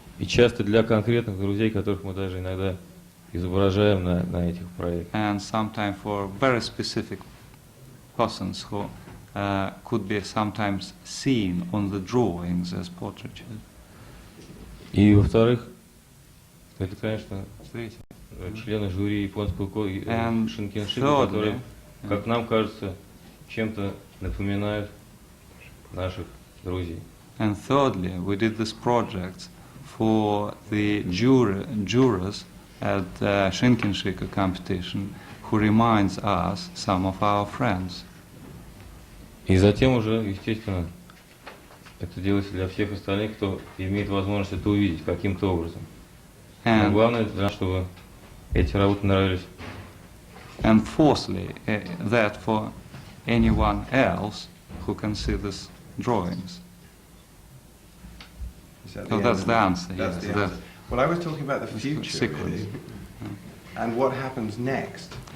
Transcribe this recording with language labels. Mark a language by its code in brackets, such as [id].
[ru] И часто для конкретных друзей, которых мы даже иногда изображаем на этих проектах. [en] And sometimes for very specific persons who could be sometimes seen on the drawings as portraitures. [ru] И во-вторых, это, конечно, члены жюри японского Шинкеншику, которые, как нам кажется, чем-то напоминают наших друзей. [en] And thirdly, we did this project for the jurors at the Schinkenschicke competition who reminds us some of our friends. [ru] И затем уже, естественно, это делается для всех остальных, кто имеет возможность это увидеть каким-то образом. Но главное, чтобы эти работы нравились. [en] And fourthly, that for anyone else who can see these drawings. So that's the answer. That's Yes, the answer. Well, I was talking about the future, really, and what happens next.